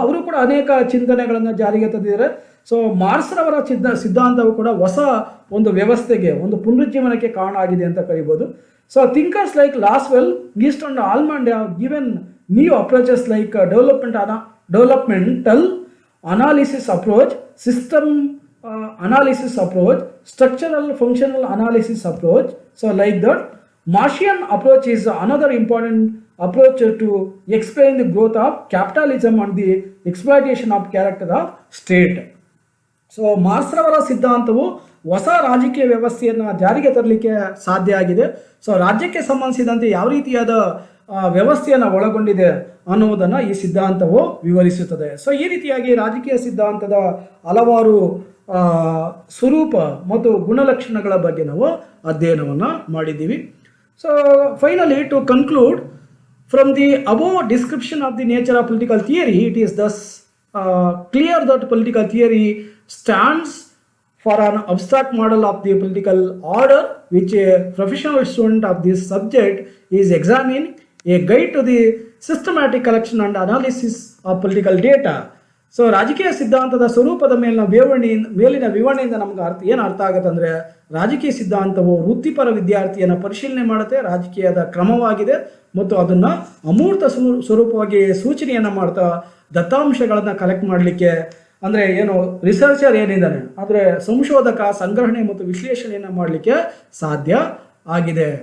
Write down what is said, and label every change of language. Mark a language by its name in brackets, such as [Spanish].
[Kannada] ಅವರು ಕೂಡ ಅನೇಕ ಚಿಂತನೆಗಳನ್ನು ಜಾರಿಗೆ ತಂದಿದ್ದಾರೆ. ಸೊ ಮಾರ್ಕ್ಸ್ರವರ ಸಿದ್ಧಾಂತವು ಕೂಡ ಹೊಸ ಒಂದು ವ್ಯವಸ್ಥೆಗೆ, ಒಂದು ಪುನರುಜ್ಜೀವನಕ್ಕೆ ಕಾರಣ ಆಗಿದೆ ಅಂತ ಕರಿಬೋದು. [English] So thinkers like Lasswell, Easton and Almond have given new approaches like developmental analysis approach, system analysis approach, structural functional analysis approach. So like that, Martian approach is another important approach to explain the growth of capitalism and the exploitation of character of state. [Kannada] So ಮಾರ್ಕ್ಸ್ರವರ ಸಿದ್ಧಾಂತವು ಹೊಸ ರಾಜಕೀಯ ವ್ಯವಸ್ಥೆಯನ್ನು ಜಾರಿಗೆ ತರಲಿಕ್ಕೆ ಸಾಧ್ಯ ಆಗಿದೆ. So ರಾಜ್ಯಕ್ಕೆ ಸಂಬಂಧಿಸಿದಂತೆ ಯಾವ ರೀತಿಯಾದ ವ್ಯವಸ್ಥೆಯನ್ನು ಒಳಗೊಂಡಿದೆ ಅನ್ನುವುದನ್ನು ಈ ಸಿದ್ಧಾಂತವು ವಿವರಿಸುತ್ತದೆ. ಸೊ ಈ ರೀತಿಯಾಗಿ ರಾಜಕೀಯ ಸಿದ್ಧಾಂತದ ಹಲವಾರು ಸ್ವರೂಪ ಮತ್ತು ಗುಣಲಕ್ಷಣಗಳ ಬಗ್ಗೆ ನಾವು ಅಧ್ಯಯನವನ್ನು ಮಾಡಿದ್ದೀವಿ. [English] So finally to conclude from the above description of the nature of political theory, it is thus clear that political theory stands for an abstract model of the political order which a professional student of this subject is examining, a guide to the systematic collection and analysis of political data. [Kannada] So ರಾಜಕೀಯ ಸಿದ್ಧಾಂತದ ಸ್ವರೂಪದ ಮೇಲಿನ ವಿವರಣೆಯಿಂದ ನಮ್ಗೆ ಏನು ಅರ್ಥ ಆಗುತ್ತೆ ಅಂದರೆ, ರಾಜಕೀಯ ಸಿದ್ಧಾಂತವು ವೃತ್ತಿಪರ ವಿದ್ಯಾರ್ಥಿಯನ್ನು ಪರಿಶೀಲನೆ ಮಾಡುತ್ತೆ, ರಾಜಕೀಯದ ಕ್ರಮವಾಗಿದೆ ಮತ್ತು ಅದನ್ನು ಅಮೂರ್ತ ಸ್ವರೂಪವಾಗಿ ಸೂಚನೆಯನ್ನು ಮಾಡ್ತಾ ದತ್ತಾಂಶಗಳನ್ನು ಕಲೆಕ್ಟ್ ಮಾಡಲಿಕ್ಕೆ, ಅಂದರೆ ಏನು ರಿಸರ್ಚರ್ ಏನಿದ್ದಾನೆ ಅಂದರೆ ಸಂಶೋಧಕ ಸಂಗ್ರಹಣೆ ಮತ್ತು ವಿಶ್ಲೇಷಣೆಯನ್ನು ಮಾಡಲಿಕ್ಕೆ ಸಾಧ್ಯ ಆಗಿದೆ.